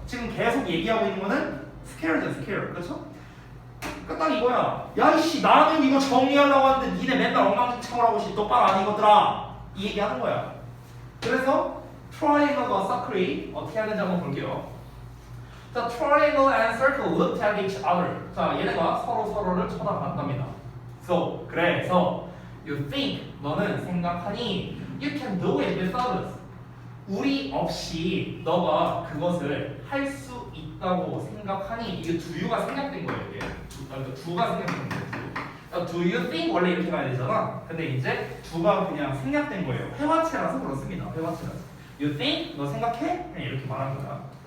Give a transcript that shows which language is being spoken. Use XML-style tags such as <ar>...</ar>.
<ko>지금 계속 얘기하고 있는 거는 scare죠, scare. 그렇죠? 그러니까 딱 이거야. 야 이씨 나는 이거 정리하려고 하는데 니네 맨날 엉망진창으로 하고 있지 똑바로 안 이거더라. 이 얘기하는 거야. 그래서 triangle과 circle이 어떻게 하는지 한번 볼게요.</ko> <en>자, triangle and circle looked at each other.</en> <ko>자, 얘네가 서로를 쳐다봤답니다.</ko> <en>So,</en> <ko>그래서</ko> <en>you think,</en> <ko>너는 생각하니</ko> <en>you can do it with others.</en> <ko>우리 없이 너가 그것을 할 수 있다고 생각하니. 이게 do you가 생략된 거예요. 이게 do가 생략된 거예요. do you think 원래 이렇게 가야 되잖아. 근데 이제 do가 그냥 생략된 거예요. 회화체라서 그렇습니다. 회화체라서.</ko> <en>You think?</en> <ko>너 생각해? 그냥 이렇게 말한 거야.</ko>